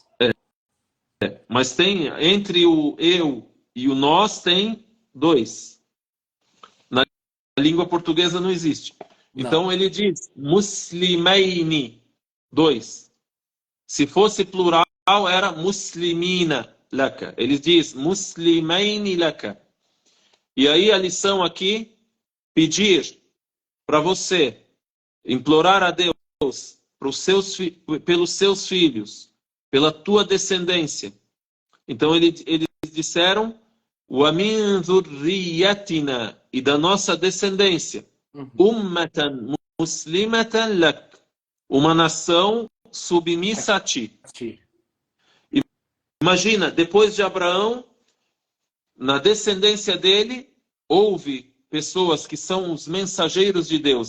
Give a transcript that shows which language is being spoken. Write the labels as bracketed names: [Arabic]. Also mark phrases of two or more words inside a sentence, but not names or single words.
[Portuguese] Mas tem entre o eu e o nós tem 2. Na língua portuguesa não existe. Não. Então ele diz muslimaini, 2. Se fosse plural era [Arabic] مسلمين لك. [Portuguese] Ele diz [Arabic] مسلمين لك. [Portuguese] E aí a lição aqui, pedir para você, implorar a Deus pelos seus filhos, pela tua descendência. Então eles disseram [Arabic] ومن ذريتنا, [Portuguese] e da nossa descendência, [Arabic] أمة مسلمة لك, [Portuguese] uma nação submissa a ti. Imagina, depois de Abraão, na descendência dele, houve pessoas que são os mensageiros de Deus.